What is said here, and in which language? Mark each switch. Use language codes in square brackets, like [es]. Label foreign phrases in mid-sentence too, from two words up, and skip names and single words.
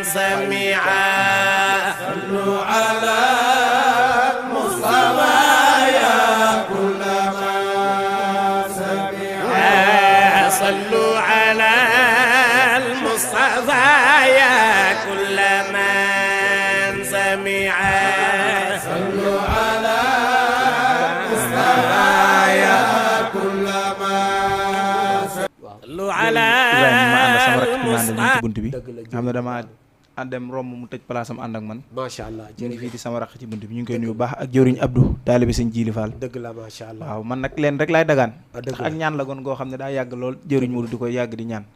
[ar] سمع صلوا على المصطفى يا كل من سمع صلوا على المصطفى يا كل من سمع صلوا على المصطفى يا lu ala [wo] ci bunt bi xam ne dama dem romb mu tëj place am ànd ak man [ar] ما شاء الله [wo] ñu ngi fii di sama raq ci bunt bi ñu ngi koy nuyu baax ak jëwriñ Abdou taalibe sëñ Jili Fall dëgg la [ar] ما شاء الله [wo] waaw man nag leen rek laay dagaan ak ñaan la goon goo xam ne daa yàgg lool jëwriñ Modou di koy yàgg di ñaan